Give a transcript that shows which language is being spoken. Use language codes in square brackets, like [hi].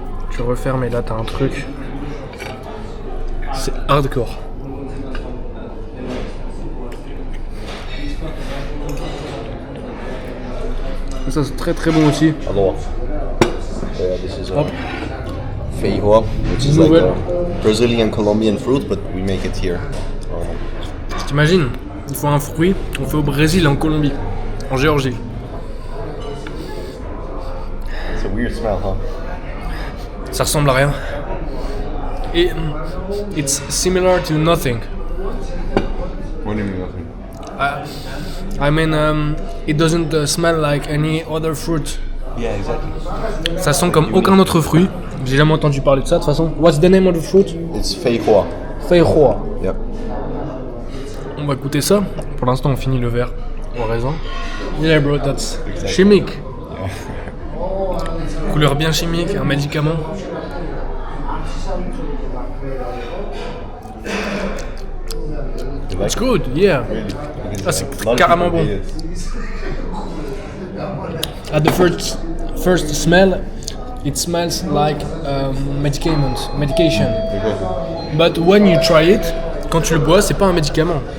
[fr] Tu refermes et là t'as un truc. C'est hardcore. Et ça c'est très très bon aussi. [en] Aloha. This is Hop. feijoa, which is like [fr] Nouvelle. [en] a Brazilian Colombian fruit, but we make it here. [fr] T'imagines, il faut un fruit, on fait au Brésil et en Colombie, en Géorgie. [en] It's a weird smell, huh? [fr] Ça ressemble à rien. [en] Et it's similar to nothing. What do you mean nothing? I mean, it doesn't smell like any other fruit. Yeah, exactly. [fr] Ça sent comme aucun autre fruit. J'ai jamais entendu parler de ça de toute façon. [en] What's the name of the fruit? It's feijoa. Feijoa. Yep. [fr] On va goûter ça. Pour l'instant, on finit le verre au raisin. [en] Yeah, bro, that's [fr] chimique. Couleur bien chimique, un médicament. [en] You like It's good, yeah. [fr] Ah, c'est carrément bon. [en] At the first smell, it smells like medication. But when you try it, [fr] quand tu le bois, c'est pas un médicament.